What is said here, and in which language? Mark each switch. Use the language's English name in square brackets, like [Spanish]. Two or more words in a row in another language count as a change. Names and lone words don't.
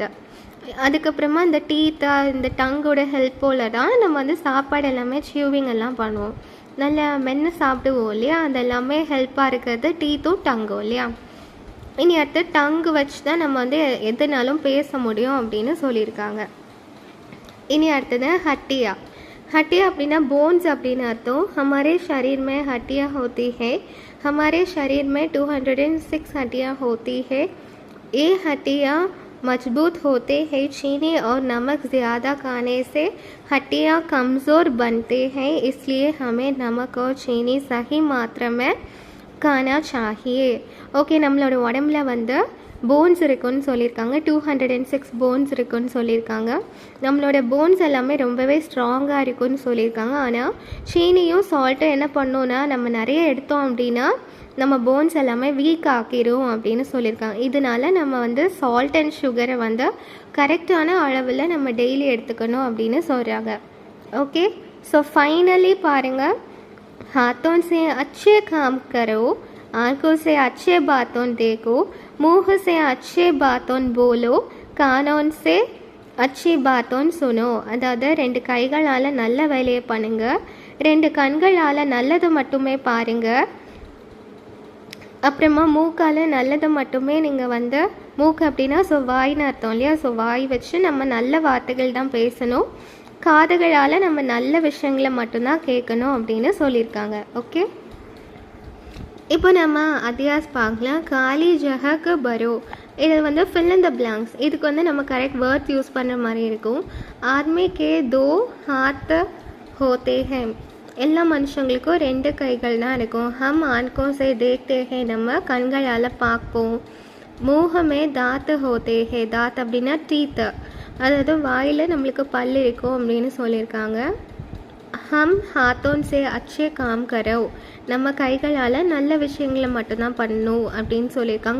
[Tamil] அதுக்கப்புறமா இந்த டீத்தை இந்த டங்கோட ஹெல்ப்போல் தான் நம்ம வந்து சாப்பாடு எல்லாமே சியூவிங் எல்லாம் பண்ணுவோம், நல்லா மென்று சாப்பிடுவோம் இல்லையா. அது எல்லாமே ஹெல்ப்பாக இருக்கிறது டீத்தும் டங்கும் இல்லையா. இனி அடுத்து டங்கு வச்சு தான் நம்ம வந்து எதுனாலும் பேச முடியும் அப்படின்னு சொல்லியிருக்காங்க. இனி அடுத்தது ஹட்டியா. हड्डियाँ அப்படின்னா बोन्स அப்படின்னு அர்த்தம். [Hindi] हमारे शरीर में हड्डियाँ होती है, हमारे शरीर में 206 हड्डियाँ होती है। ये हड्डियाँ मजबूत होते हैं। चीनी और नमक ज़्यादा खाने से हड्डियाँ कमज़ोर बनते हैं, इसलिए हमें नमक और चीनी सही मात्रा में खाना चाहिए. [Tamil] ஓகே, நம்மளோட உடம்புல வந்து போன்ஸ் இருக்குன்னு சொல்லியிருக்காங்க. 206 போன்ஸ் இருக்குன்னு சொல்லியிருக்காங்க. நம்மளோட போன்ஸ் எல்லாமே ரொம்பவே ஸ்ட்ராங்காக இருக்குன்னு சொல்லியிருக்காங்க. ஆனால் சீனியும் சால்ட்டும் என்ன பண்ணோன்னா, நம்ம நிறைய எடுத்தோம் அப்படின்னா நம்ம போன்ஸ் எல்லாமே வீக் ஆக்கிடும் அப்படின்னு சொல்லியிருக்காங்க. இதனால நம்ம வந்து [English] salt and sugar [Tamil] வந்து கரெக்டான அளவில் நம்ம டெய்லி எடுத்துக்கணும் அப்படின்னு சொல்கிறாங்க. ஓகே, [English] so finally [Tamil] பாருங்கள், [Hindi] हाथों से अच्छे काम करो, आंखों से अच्छे बातों देखो, मुंह से अच्छे बातों बोलो, कानों से अच्छी बातों सुनो. [Tamil] அதாவது 2 கைகளால் நல்ல வேலையை பண்ணுங்க, 2 கண்களால் நல்லது மட்டுமே பாருங்க, அப்புறமா மூக்கால் நல்லது மட்டுமே நீங்கள் வந்து, மூக்கு அப்படின்னா ஸோ வாய்னு அர்த்தம் இல்லையா. ஸோ வாய் வச்சு நம்ம நல்ல வார்த்தைகள் தான் பேசணும், காதுகளால் நம்ம நல்ல விஷயங்களை மட்டும்தான் கேட்கணும் அப்படின்னு சொல்லியிருக்காங்க. ஓகே, இப்போ நம்ம அத்தியாஸ் பார்க்கலாம். [Hindi] खाली जगह भरो, [Tamil] இது வந்து [English] fill in the blanks. [Tamil] இதுக்கு வந்து நம்ம [English] correct words use [Tamil] பண்ணுற மாதிரி இருக்கும். [Hindi] आदमी के 2 हाथ होते हैं, [Tamil] எல்லா மனுஷங்களுக்கும் 2 கைகள் தான் இருக்கும். [Hindi] हम आंखों से देखते हैं, [Tamil] நம்ம கண்களால் பார்ப்போம். [Hindi] मुँह में दांत होते हैं, [Tamil] தாத் அப்படின்னா டீத்து, அதாவது வாயில் நம்மளுக்கு பல் இருக்கும் அப்படின்னு சொல்லியிருக்காங்க. [Hindi] हम हाथों से अच्छे काम करो, [Tamil] நம்ம கைகளால் நல்ல விஷயங்களை மட்டும்தான் பண்ணணும் அப்படின்னு சொல்லியிருக்காங்க.